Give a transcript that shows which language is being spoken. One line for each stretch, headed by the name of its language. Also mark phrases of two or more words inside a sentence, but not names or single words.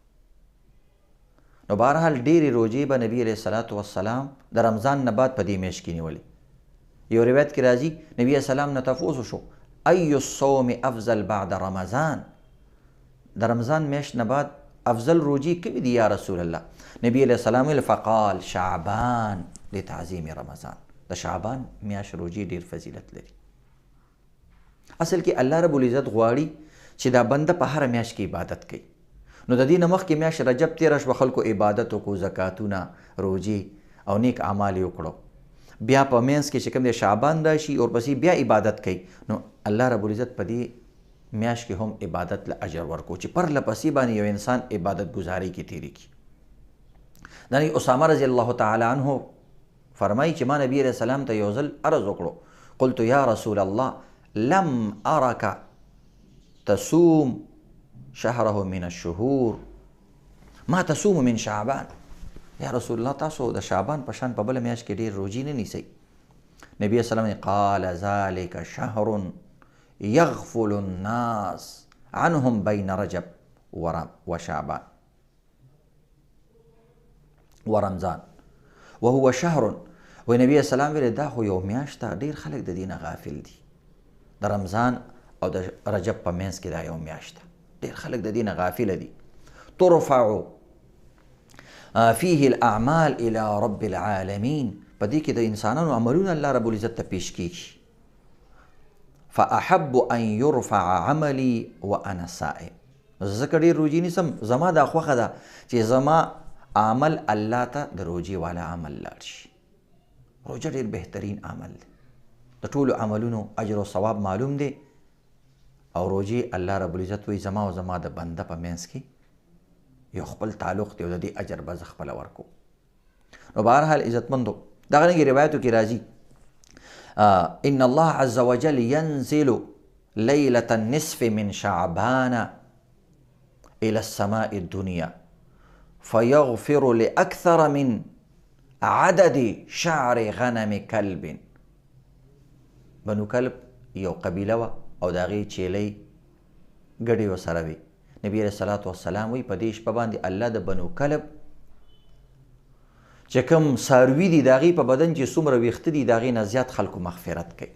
Pashto: نو بهرحال ډېرې روژې به نبي
Arabic: علیه الصلاۃ والسلام
Pashto: د رمضان نه بعد په دې میاشت کې نیولې. یو روایت کې راځي نبي
Arabic: علیه السلام
Pashto: نه تپوس وشو
Arabic: ای الصوم افضل بعد رمضان،
Pashto: د رمضان میاشت نه بعد افضل روژې کومې دي
Arabic: یا رسول الله؟
Pashto: نبی
Arabic: علیه السلام
Pashto: ویل
Arabic: فقال شعبان لتعظیم رمضان،
Pashto: د شعبان میاشت روژې ډېر فضیلت لري. اصل کې الله
Arabic: رب العزت
Pashto: غواړي چې دا بنده په هره میاشت کې عبادت کوي. نو د دې نه مخکې میاشت رجب تېره شوه، خلکو عبادت وکړو، زکاتونه، روژې او نیک اعمال یې وکړو. بیا په منځ کې چې کوم دی شعبان راشي ورپسې بیا عبادت کوي. نو الله
Arabic: رب العزت
Pashto: په دې میاشت کې هم عبادت له اجر ورکو چې پرله پسې باندې یو انسان عبادت ګزاري کې تېرې کړي. دانګې اسامه
Arabic: رضی الله تعالی عنه
Pashto: فرمایي چې ما نبي
Arabic: علیه السلام
Pashto: ته یو ځل عرض وکړو،
Arabic: قلت یا رسول الله لم ارک تصوم شهره من الشهور ما تصوم من شعبان. یا رسول الله
Pashto: تاسو د شعبان په شان په بله میاشت کې ډېر روژې نه نیسئ.
Arabic: نبي اسلام قال ذلك شهر یغفل الناس عنهم بین رجب و شعبان و رمضان وهو شهر.
Pashto: وی نبی اسلام ویل دا خو یو میاشت ده، ډېر خلک د دې نه غافل دي. د رمضان او د رجب په منځ کې دا یو میاشت ده، ډېر خلک د دې نه غافله دي.
Arabic: ترفع فيه الاعمال الى رب العالمین،
Pashto: په دې کې د انسانانو عملونه الله
Arabic: رب العزت
Pashto: ته پیش کیږي.
Arabic: فاحب ان يرفع عملي وانا صائم،
Pashto: ځکه ډېر روژې نیسم، زما دا خوښه ده چې زما عمل الله ته د روژې والا عمل لاړ شي. روژه ډېر بهترین عمل دی، د ټولو عملونو اجر او ثواب معلوم دی. او روژې الله
Arabic: رب العزت
Pashto: وایي زما او زما د بنده په منځ کې یو خپل تعلق دی او د دې اجر به زه خپله ورکوم. نو بهرحال عزتمندو دغه رنګې روایتو کې راځي
Arabic: ان الله عز وجل ينزل ليلة النصف من شعبان إلى السماء الدنيا فيغفر لأكثر من عدد شعر غنم کلب.
Pashto: بنو کلب یو قبیله وه او د هغې چیلۍ ګډې ورسره وې. نبي
Arabic: علیه الصلاة والسلام
Pashto: وایي په دې شپه باندې الله د بنو کلب چې کوم څاروي دي د هغې په بدن چې څومره ویښته دي د هغې نه زیات خلکو مغفرت کوي.